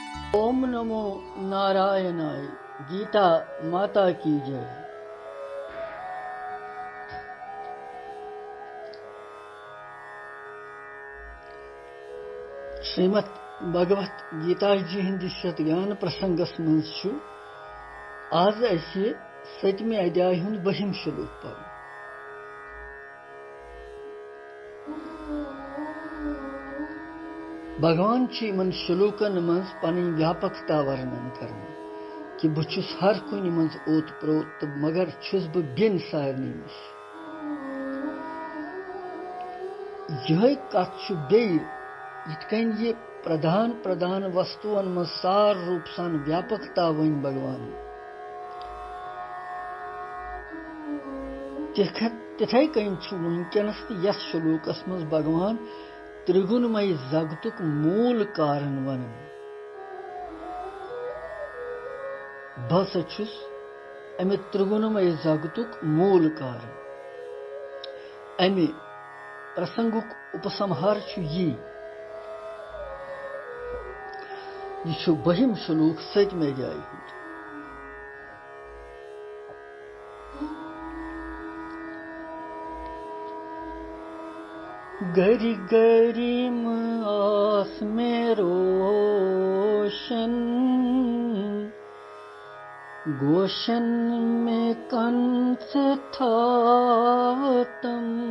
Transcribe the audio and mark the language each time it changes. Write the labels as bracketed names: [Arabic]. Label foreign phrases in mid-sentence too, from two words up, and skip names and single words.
[Sanskrit] ओम नमो नारायणाय। [Hindi] गीता माता की जय। [Kashmiri] श्रीमद् भगवत गीता जी हिंदी शतगान प्रसंगस मज आज असे 7वें अध्याय हुंद 20 श्लोक पर। भगवान इन श्लोकन मज पन व्यापकता वर्णन कर कि बहु हर कुन मज ओत प्रोत मगर छुस बिन सारनी नश। यह कथ बेन ये प्रधान प्रधान वस्तुअन मज सार रूप सान व्यापकता वन भगवान तिथै कन वनकनस यस श्लोकस मज भगवान त्रिगुणमय जगतुक मूल कारण वन। बस छुस अमे त्रिगुणमय जगतुक मूल कारण। अमे प्रसंगुक उपसंहार यह 20 श्लोक 7वें अध्याय हुंद। गरी गरीम आस में रोशन गोशन में कंस था तम